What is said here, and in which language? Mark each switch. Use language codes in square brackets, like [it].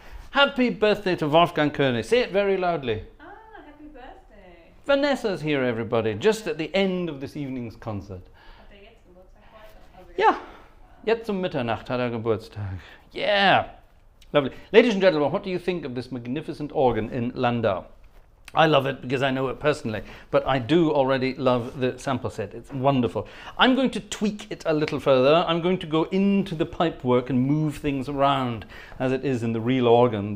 [en] Happy birthday to Wolfgang König. Say it very loudly. Ah, happy birthday. Vanessa's here, everybody, just at the end of this evening's concert. [de] Hat er jetzt Geburtstag heute? Also Ja, jetzt um Mitternacht hat er Geburtstag. [en] Yeah. Lovely. Ladies and gentlemen, what do you think of this magnificent organ in Landau? I love it because I know it personally, but I do already love the sample set. It's wonderful. I'm going to tweak it a little further. I'm going to go into the pipe work and move things around as it is in the real organ.